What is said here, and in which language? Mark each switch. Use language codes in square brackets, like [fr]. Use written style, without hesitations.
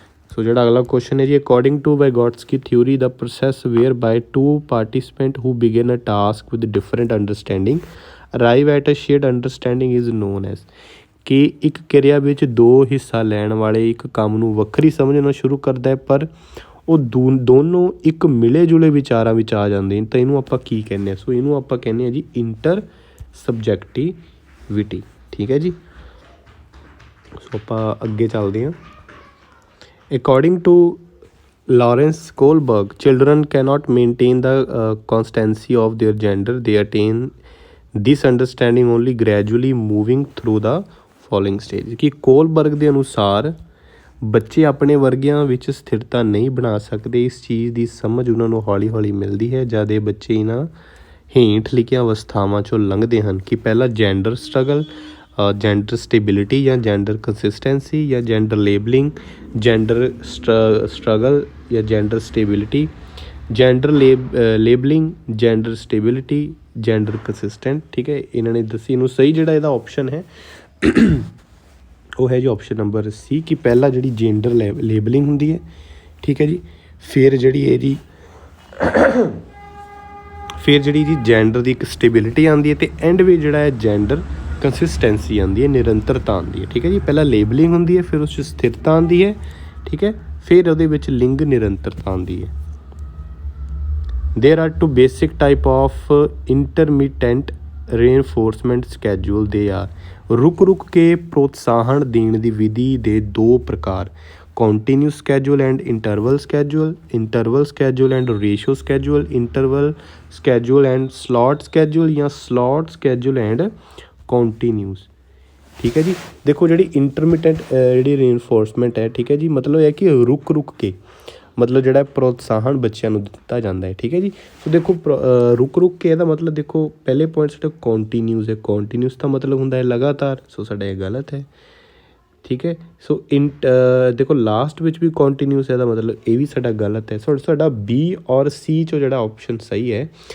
[pa] ਸੋ ਜਿਹੜਾ ਅਗਲਾ ਕੁਐਸਚਨ ਹੈ ਜੀ, [en] according to Vygotsky theory ਦਾ process whereby 2 participant who begin a task with different understanding arrive at a shared understanding is known as, [pa] ਕਿ ਇੱਕ ਕਿਰਿਆ ਵਿੱਚ 2 ਹਿੱਸਾ ਲੈਣ ਵਾਲੇ ਇੱਕ ਕੰਮ ਨੂੰ ਵੱਖਰੀ ਸਮਝਣਾ ਸ਼ੁਰੂ ਕਰਦਾ ਹੈ ਪਰ ਉਹ ਦੋਨੋਂ ਇੱਕ ਮਿਲੇ ਜੁਲੇ ਵਿਚਾਰਾਂ ਵਿੱਚ ਆ ਜਾਂਦੇ ਨੇ, ਤਾਂ ਇਹਨੂੰ ਆਪਾਂ ਕੀ ਕਹਿੰਦੇ ਹਾਂ। ਸੋ ਇਹਨੂੰ ਆਪਾਂ ਕਹਿੰਦੇ ਹਾਂ ਜੀ ਇੰਟਰ ਸਬਜੈਕਟਿਵਿਟੀ, ਠੀਕ ਹੈ ਜੀ। ਸੋ ਆਪਾਂ ਅੱਗੇ ਚੱਲਦੇ ਹਾਂ। [en] According to Lawrence Kohlberg, children cannot maintain the constancy of their gender. They attain this understanding only gradually moving through the following stage. [pa] ਕਿ ਕੋਲਬਰਗ ਦੇ ਅਨੁਸਾਰ ਬੱਚੇ ਆਪਣੇ ਵਰਗਿਆਂ ਵਿੱਚ ਸਥਿਰਤਾ ਨਹੀਂ ਬਣਾ ਸਕਦੇ। ਇਸ ਚੀਜ਼ ਦੀ ਸਮਝ ਉਹਨਾਂ ਨੂੰ ਹੌਲੀ ਹੌਲੀ ਮਿਲਦੀ ਹੈ ਜਦ ਇਹ ਬੱਚੇ ਇਹਨਾਂ ਹੇਠ ਲਿਖੀਆਂ ਅਵਸਥਾਵਾਂ 'ਚੋਂ ਲੰਘਦੇ ਹਨ, ਕਿ ਪਹਿਲਾ ਜੈਂਡਰ ਸਟਰਗਲ, ਜੈਂਡਰ ਸਟੇਬਿਲਿਟੀ ਜਾਂ ਜੈਂਡਰ ਕੰਸਿਸਟੈਂਸੀ ਜਾਂ ਜੈਂਡਰ ਲੇਬਲਿੰਗ, ਜੈਂਡਰ ਸਟਰਗਲ ਜਾਂ gender stability, gender labelling, gender stability, gender consistent, ਠੀਕ ਹੈ। ਇਹਨਾਂ ਨੇ ਦੱਸੀ ਇਹਨੂੰ ਸਹੀ ਜਿਹੜਾ ਇਹਦਾ ਆਪਸ਼ਨ ਹੈ ਉਹ ਹੈ ਜੀ ਆਪਸ਼ਨ ਨੰਬਰ ਸੀ, ਕਿ ਪਹਿਲਾਂ ਜਿਹੜੀ ਜੈਂਡਰ ਲੇਬਲਿੰਗ ਹੁੰਦੀ ਹੈ, ਠੀਕ ਹੈ ਜੀ, ਫਿਰ ਜਿਹੜੀ ਇਹਦੀ ਜੀ ਜੈਂਡਰ ਦੀ ਇੱਕ ਸਟੇਬਿਲਿਟੀ ਆਉਂਦੀ ਹੈ ਅਤੇ ਐਂਡ ਵਿੱਚ ਜਿਹੜਾ ਹੈ ਜੈਂਡਰ ਕੰਸਿਸਟੈਂਸੀ ਆਉਂਦੀ ਹੈ, ਨਿਰੰਤਰਤਾ ਆਉਂਦੀ ਹੈ, ਠੀਕ ਹੈ ਜੀ। ਪਹਿਲਾਂ ਲੇਬਲਿੰਗ ਹੁੰਦੀ ਹੈ, ਫਿਰ ਉਸ 'ਚ ਸਥਿਰਤਾ ਆਉਂਦੀ ਹੈ, ਠੀਕ ਹੈ, ਫਿਰ ਉਹਦੇ ਵਿੱਚ ਲਿੰਗ ਨਿਰੰਤਰਤਾ ਆਉਂਦੀ ਹੈ। [en] there are two basic type of intermediate reinforcement schedule they are [hi] रुक रुक के प्रोत्साहन देने की विधि दे दो प्रकार [en] Continuous schedule and interval schedule and ratio schedule interval schedule and slot schedule या slot schedule and continuous. ठीक है जी। [hi] देखो जी इंटरमीडिएट जी रेनफोर्समेंट है, ठीक है जी, मतलब है कि रुक रुक के मतलब [pa] ਜਿਹੜਾ ਪ੍ਰੋਤਸਾਹਨ ਬੱਚਿਆਂ ਨੂੰ ਦਿੱਤਾ ਜਾਂਦਾ ਹੈ। ਠੀਕ ਹੈ ਜੀ। ਸੋ ਦੇਖੋ ਰੁਕ ਰੁਕ ਕੇ ਇਹਦਾ ਮਤਲਬ ਦੇਖੋ ਪਹਿਲੇ ਪੁਆਇੰਟ ਸਾਡਾ ਕੰਟੀਨਿਊਸ ਹੈ, ਕੰਟੀਨਿਊਸ ਦਾ ਮਤਲਬ ਹੁੰਦਾ ਹੈ ਲਗਾਤਾਰ। ਸੋ ਸਾਡਾ ਇਹ ਗਲਤ ਹੈ। ਠੀਕ ਹੈ। ਸੋ ਦੇਖੋ ਲਾਸਟ ਵਿੱਚ ਵੀ ਕੰਟੀਨਿਊਸ ਇਹਦਾ ਮਤਲਬ ਇਹ ਵੀ ਸਾਡਾ ਗਲਤ ਹੈ। ਸੋ ਸਾਡਾ ਬੀ ਔਰ ਸੀ 'ਚੋਂ ਜਿਹੜਾ ਆਪਸ਼ਨ ਸਹੀ ਹੈ।